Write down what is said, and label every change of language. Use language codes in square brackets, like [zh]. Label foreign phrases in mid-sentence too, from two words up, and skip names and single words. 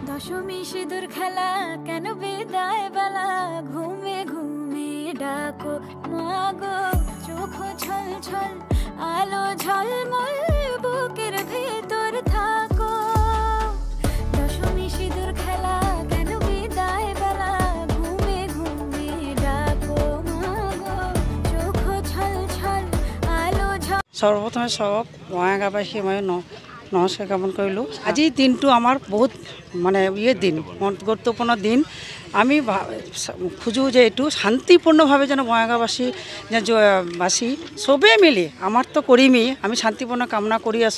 [bn] দশমী সিঁদুর খেলা কেন বিদায় বেলা ঘুমে ঘুমে ডাকো মাগো চোখ ছল ছল আলো ঝলমল বুকের ভেতর থাকো দশমী সিঁদুর খেলা কেন বিদায় বেলা ঘুমে ঘুমে ডাকো মাগো চোখ ছল ছল আলো [as] সর্বপ্রথমে সব বঙাইগাঁওবাসী মই নমস্কাৰ জ্ঞাপন কৰিলোঁ। আজি দিনটো আমাৰ বহুত মানে দিন গুৰুত্বপূৰ্ণ দিন। আমি খোজোঁ যে এইটো শান্তিপূৰ্ণভাৱে যেন বঙাইগাঁওবাসী বাসী চবেই মিলি আমাৰ তো কৰিমেই, আমি শান্তিপূৰ্ণ কামনা কৰি আছোঁ।